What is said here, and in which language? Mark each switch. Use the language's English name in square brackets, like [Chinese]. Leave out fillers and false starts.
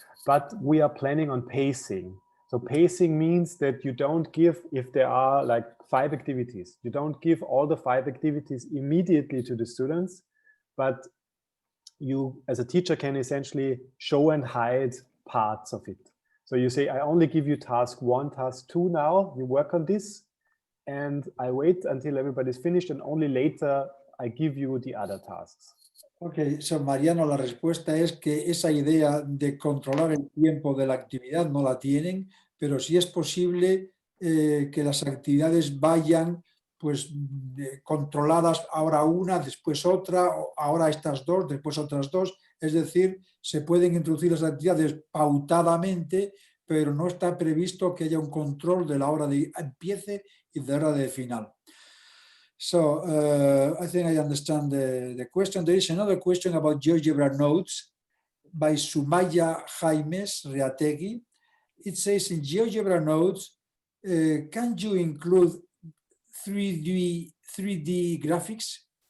[English] But we are planning on pacing. So pacing means that you don't give, if there are like 5 activities, you don't give all the 5 activities immediately to the students, but you as a teacher can essentially show and hide parts of it. So you say, I only give you task 1, task 2 now, you work on this, and I wait until everybody's finished, and only later I give you the other tasks. [Spanish] Ok, so Mariano, la respuesta es que esa idea de controlar el tiempo de la actividad no la tienen, pero sí es posible que las actividades vayan pues controladas, ahora una, después otra, ahora estas 2, después otras 2, es decir, se pueden introducir las actividades pautadamente, pero no está previsto que haya un control de la hora de empiece y de la hora de final. [English] So I think I understand the question. There is another question about GeoGebra notes by Sumaya Jaimes Reategui. It says in GeoGebra notes, can you include 3D graphics?